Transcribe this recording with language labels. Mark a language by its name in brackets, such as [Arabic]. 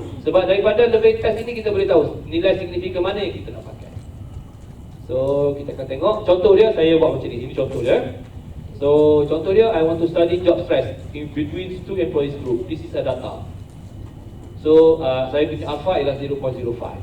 [Malay] Sebab daripada lebih test ini kita boleh tahu nilai signifikan mana yang kita nak pakai. So kita akan tengok contoh dia, saya buat macam ni. Ini contoh dia. [English] So [Malay] contoh dia, [English] I want to study job stress in between two employees group. This is a data. [Malay] So saya punya alpha ialah 0.05.